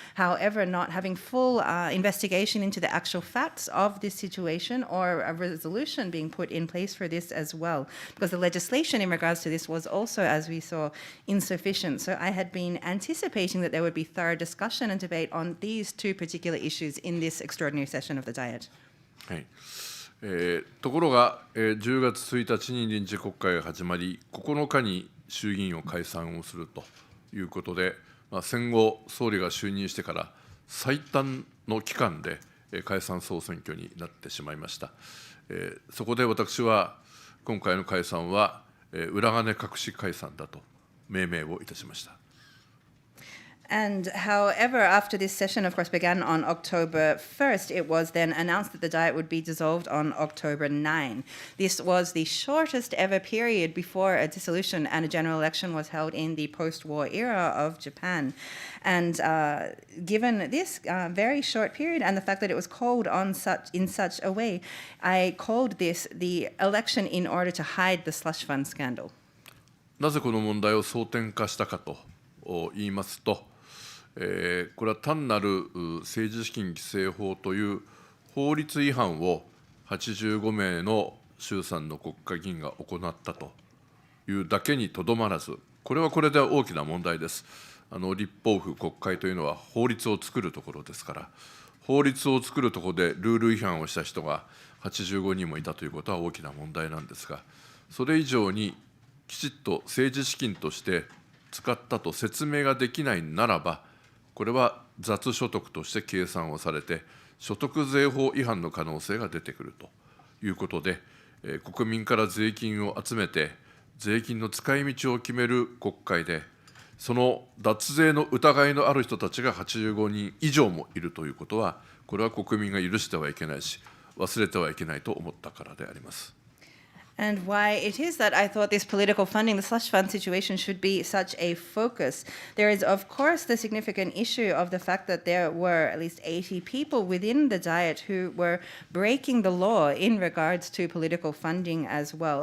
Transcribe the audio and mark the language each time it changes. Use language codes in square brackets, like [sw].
[en] However, not having full investigation into the actual facts of this situation or a resolution being put in place for this as well, because the legislation in regards to this was also, as we saw, insufficient. So I had been anticipating that there would be thorough discussion and debate on these two particular issues in this extraordinary session of the Diet. [ja] はい。ところが、10月1日に臨時国会が始まり、9日に衆議院を解散をするということで、戦後、総理が就任してから最短の期間で解散総選挙になってしまいました。そこで私は、今回の解散は、裏金隠し解散だと命名をいたしました。 [en] And however, after this session, of course, began on October 1st, it was then announced that the Diet would be dissolved on October 9. This was the shortest ever period before a dissolution and a general election was held in the post-war era of Japan. And given this very short period and the fact that it was called on in such a way, I called this the election in order to hide the slush fund scandal. [ja] なぜこの問題を争点化したかと言いますと、これは単なる政治資金規正法という法律違反を85名の衆参の国会議員が行ったというだけにとどまらず、これはこれで大きな問題です。立法府国会というのは法律を作るところですから、法律を作るところでルール違反をした人が85人もいたということは大きな問題なんですが、それ以上にきちっと政治資金として使ったと説明ができないならば、これは雑所得として計算をされて、所得税法違反の可能性が出てくるということで、国民から税金を集めて、税金の使い道を決める国会で、その脱税の疑いのある人たちが85人以上もいるということは、これは国民が許してはいけないし、忘れてはいけないと思ったからであります。 [en] And why it is that I thought this political funding, the slush fund situation, should be such a focus. There is, of course, the significant issue of the fact that there were at least 80 people within the Diet who were breaking the law in regards to political funding as well.